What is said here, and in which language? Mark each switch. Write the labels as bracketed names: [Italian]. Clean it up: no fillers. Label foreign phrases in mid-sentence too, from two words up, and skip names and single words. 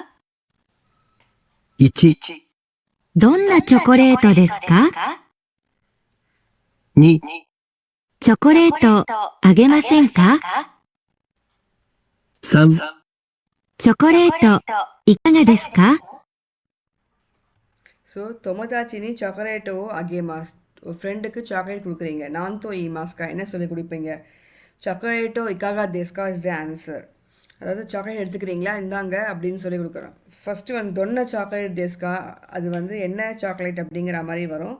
[Japanese] 1、どんなチョコレートですか？ 2、チョコレートあげませんか？ 3、チョコレートいかがですか？ ஸோ 友達にチョコレートをあげます. [Tamil] ஒரு ஃப்ரெண்டுக்கு சாக்லேட் கொடுக்குறீங்க. [Japanese] 何と言いますか [Tamil] என்ன சொல்லி கொடுப்பீங்க? [Japanese] チョコレートいかがですか [English] is the answer. [Tamil] அதாவது சாக்லேட் எடுத்துக்கிறீங்களா இந்தாங்க அப்படின்னு சொல்லி கொடுக்குறோம். ஃபஸ்ட்டு வந்து [Japanese] どんなチョコレートですか, [Tamil] அது வந்து என்ன சாக்லேட் அப்படிங்கிற மாதிரி வரும்.